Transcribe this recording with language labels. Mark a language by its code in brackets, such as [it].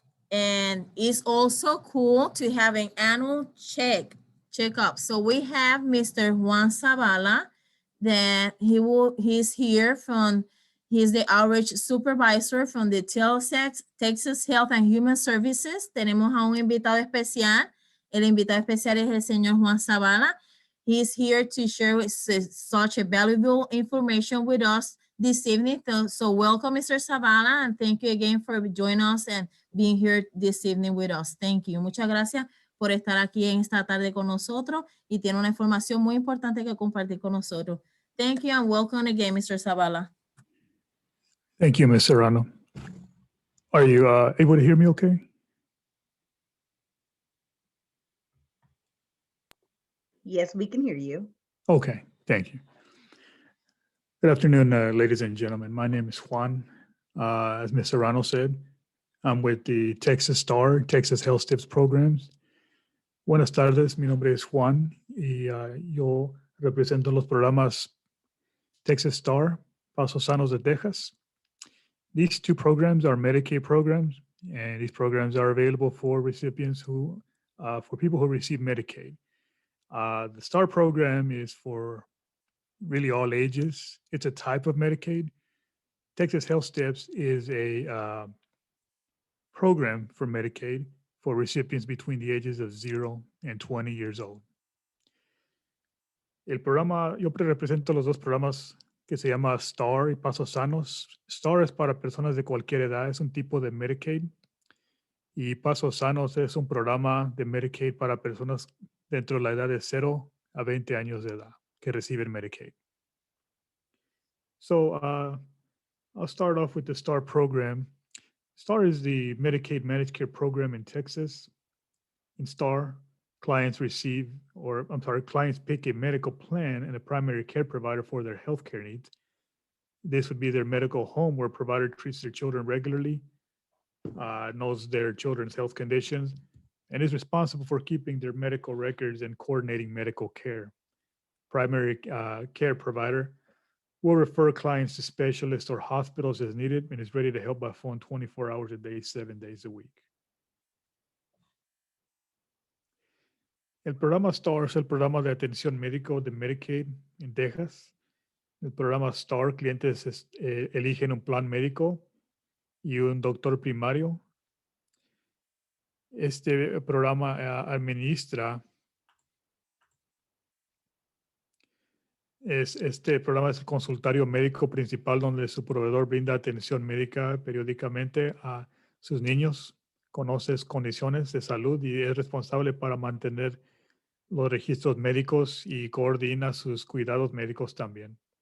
[en] And it's also cool to have an annual checkup. So we have Mr. Juan Zavala, that he's here from he's the outreach supervisor from the Texas Health and Human Services. [es] Tenemos a un invitado especial. El invitado especial es el señor Juan Zavala. [en] He's here to share such a valuable information with us this evening. So welcome, Mr. Zavala, and thank you again for joining us and being here this evening with us. Thank you. [es] Muchas gracias por estar aquí en esta tarde con nosotros y tiene una información muy importante que compartir con nosotros. [en] Thank you and welcome again, Mr. Zavala. Thank you, Ms. Serrano. Are you able to hear me okay? Yes, we can hear you. Okay, thank you. Good afternoon, ladies and gentlemen. My name is Juan. As Ms. Serrano said, I'm with the Texas STAR, Texas Health Tips programs. [es] Buenas tardes, mi nombre es Juan y yo represento los programas Texas STAR, Pasos Sanos de Texas. [en] These two programs are Medicaid programs, and these programs are available for recipients who, for people who receive Medicaid. The STAR program is for really all ages. It's a type of Medicaid. Texas Health Tips is a program for Medicaid for recipients between the ages of 0 and 20 years old. [es] El programa, yo represento los dos programas que se llama STAR y Pasos Sanos. STAR es para personas de cualquier edad, es un tipo de Medicaid. Y Pasos Sanos es un programa de Medicaid para personas dentro de la edad de 0 a 20 años de edad que reciben Medicaid. [en] So I'll start off with the STAR program. STAR is the Medicaid managed care program in Texas. In STAR, clients pick a medical plan and a primary care provider for their healthcare needs. This would be their medical home where a provider treats their children regularly, knows their children's health conditions, and is responsible for keeping their medical records and coordinating medical care. Primary care provider will refer clients to specialists or hospitals as needed and is ready to help by phone 24 hours a day, 7 days a week. [es] El programa STAR es el programa de atención médico de Medicaid en Texas. El programa STAR, clientes eligen un plan médico y un doctor primario. Este programa administra este programa es el consultorio médico principal donde su proveedor brinda atención médica periódicamente a sus niños, conoce sus condiciones de salud y es responsable para mantener los registros médicos y coordina sus cuidados médicos también.